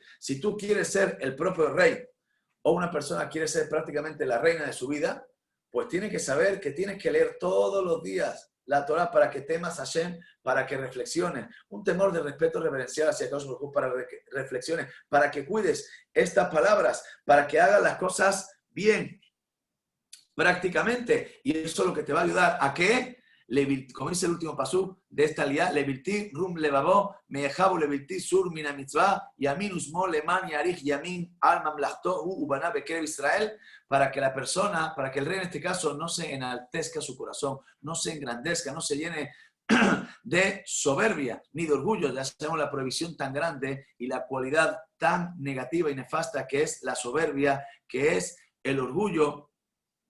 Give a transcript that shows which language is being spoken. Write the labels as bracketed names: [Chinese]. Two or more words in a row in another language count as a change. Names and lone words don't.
[Spanish] Si tú quieres ser el propio rey o una persona quiere ser prácticamente la reina de su vida, pues tienes que saber que tienes que leer todos los días la Torah para que temas a Hashem, para que reflexiones. Un temor de respeto reverencial hacia Dios para que reflexiones, para que cuides estas palabras, para que hagas las cosas bien, prácticamente. Y eso es lo que te va a ayudar a que, como dice el último pasú de esta liá, [Hebrew] לבלתי רום לבבו, מאחיו ולבלתי סור מן המצוה, ימין ושמאל למען יאריך ימים על ממלכתו הוא ובניו בקרב ישראל, [Spanish] para que la persona, para que el rey en este caso no se enaltezca su corazón, no se engrandezca, no se llene de soberbia ni de orgullo. Ya sabemos la prohibición tan grande y la cualidad tan negativa y nefasta que es la soberbia, que es el orgullo.